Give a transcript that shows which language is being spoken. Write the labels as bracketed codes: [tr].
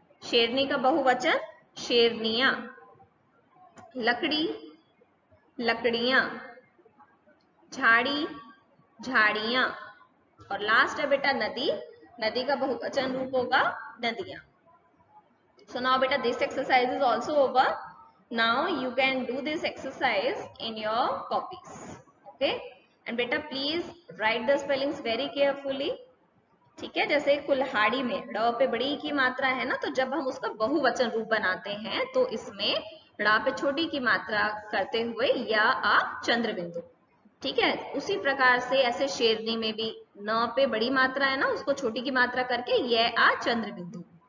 [hi] शेरनी का बहुवचन शेरनियां। लकड़ी, लकड़ियां। झाड़ी, झाड़ियां। और लास्ट है बेटा नदी। नदी का बहुवचन रूप होगा नदियां। [en] So now beta this exercise is also over. Now you can do this exercise in your copies. Okay? And beta please write the spellings very carefully. [hi] ठीक है, जैसे कुल्हाड़ी में ड़ पे बड़ी की मात्रा है ना, तो जब हम उसका बहुवचन रूप बनाते हैं तो इसमें ड़ पे छोटी की मात्रा करते हुए या आ चंद्र बिंदु। ठीक है, उसी प्रकार से ऐसे शेरनी में भी न पे बड़ी मात्रा है ना, उसको छोटी की मात्रा करके ये आ चंद्र बिंदु।